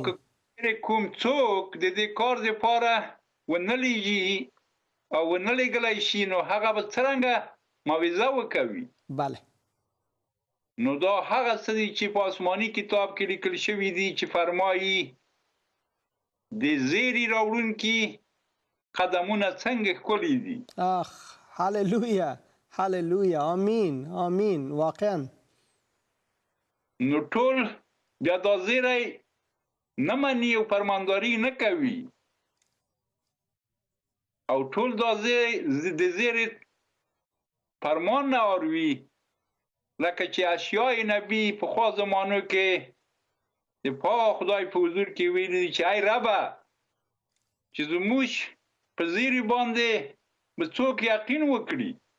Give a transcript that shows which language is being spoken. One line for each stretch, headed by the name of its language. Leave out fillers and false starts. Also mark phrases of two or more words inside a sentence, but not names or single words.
Pashto: که کوم څوک د دې کار دپاره ونه لیږي او ونه لیږلی شي نو هغه به څرنګه موعظه وکوي؟ بله. نو دا هغه څه دي چې په آسماني کتاب کې لیکل شوي دي چې فرمایي د زیري راوړونکي قدمونه څنګه ښکلي دي. آخ هللویا هللویا. آمین آمین. واقعا نو ټول بیا دا زیری نه مني او فرمانداري نه کوي او ټول دا د زیري فرمان نه اوري، لکه چې اشیاء نبی په خوا زمانو کې د پاک خدای په حضور کې ویلي دي چې ای ربه چې زموږ په زیري باندې به څوک یقین وکړي.